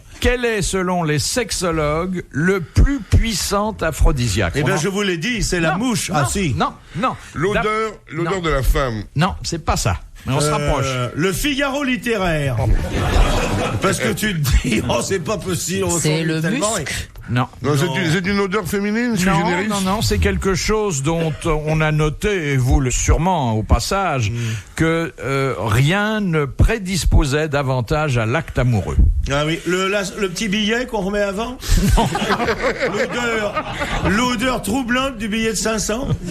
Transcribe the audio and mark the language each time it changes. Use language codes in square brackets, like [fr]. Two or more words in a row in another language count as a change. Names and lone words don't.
[fr] Quel est, selon les sexologues, le plus puissant aphrodisiaque? Eh On bien, en- je vous l'ai dit, c'est la Non, mouche. non, Ah, si. Non. L'odeur Non. de la femme. Non, c'est pas ça. Mais on se rapproche. Le Figaro littéraire. Parce que tu te dis, oh, c'est pas possible. on C'est s'en le fout tellement. muscle. Non. Non, c'est une odeur féminine, [la] sui generis. [fr] Non, c'est quelque chose dont on a noté, et vous le sûrement au passage, que rien ne prédisposait davantage à l'acte amoureux. Ah oui, le petit billet qu'on remet avant. L'odeur troublante du billet de 500.